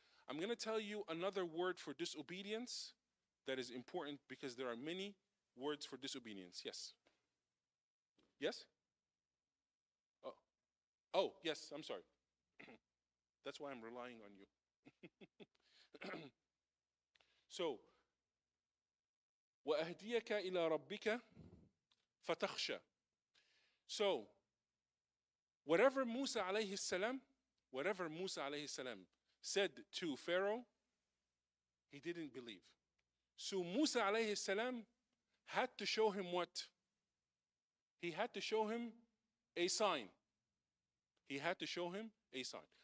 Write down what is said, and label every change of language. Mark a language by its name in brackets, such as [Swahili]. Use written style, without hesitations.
[English] I'm going to tell you another word for disobedience that is important because there are many words for disobedience. Yes? Yes? Oh, oh yes, I'm sorry. That's why I'm relying on you. [Arabic] So, وَأَهْدِيَكَ إِلَى رَبِّكَ فَتَخْشَى. [English] So, whatever Musa alayhi salam said to Pharaoh, he didn't believe. So Musa alayhi salam had to show him what? He had to show him a sign. He had to show him a sign.